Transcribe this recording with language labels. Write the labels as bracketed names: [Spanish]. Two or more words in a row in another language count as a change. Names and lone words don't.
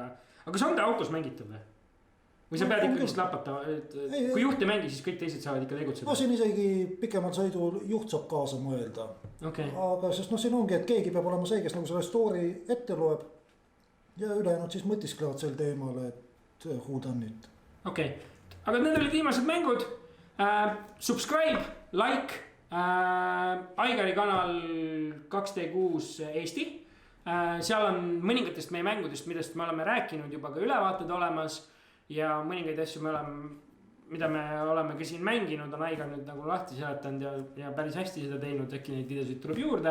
[Estonian] Aga see on ta autos mängitav või? Või sa pead ikkagist lapata, et kui juht ei mängi, siis kõik teised saavad ikka tegutseda? Siin isegi pikemal sõidul juht saab kaasa mõelda. Aga sest siin ongi, et keegi peab olema see, kes nagu selle story ette loeb. Ja ülejäänud siis mõtisklevad sel teemal, et [English] who done it. [Estonian] Okei, aga need olid viimased mängud. [English] Subscribe, like, [Estonian] Aigari kanal 2D6 Eesti. Seal on mõningatest meie mängudest, millest me oleme rääkinud juba ka ülevaated olemas. Ja mõningaid asju mida me oleme ka siin mänginud, on Aigar nüüd nagu lahti seletanud ja päris hästi seda teinud, äkki neid videosid tuleb juurde.